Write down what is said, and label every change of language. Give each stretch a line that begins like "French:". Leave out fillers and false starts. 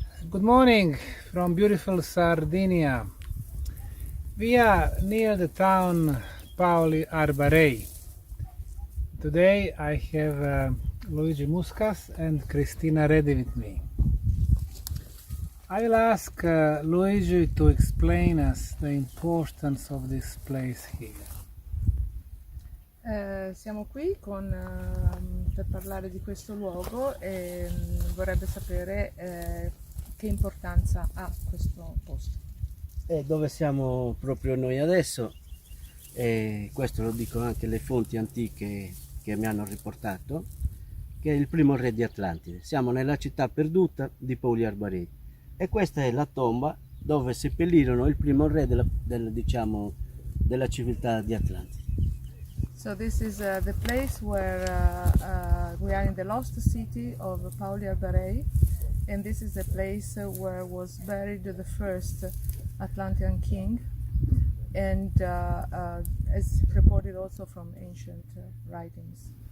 English: Good morning from beautiful Sardinia. We are near the town Paoli Arbarei. Today I have Luigi Muscas and Cristina ready with me. I will ask Luigi to explain us the importance of this place here.
Italian: Siamo qui per parlare di questo luogo e vorrebbe sapere che importanza ha questo posto. Dove siamo proprio noi adesso, e questo lo dicono anche le fonti antiche che mi hanno riportato, che è il primo re di Atlantide. Siamo nella città perduta di Paoli Arbarei e questa è la tomba dove seppellirono il primo re della civiltà di Atlantide.
English: So this is the place where we are in the lost city of Paoli Arbarei, and this is the place where was buried the first Atlantean king, and as reported also from ancient writings.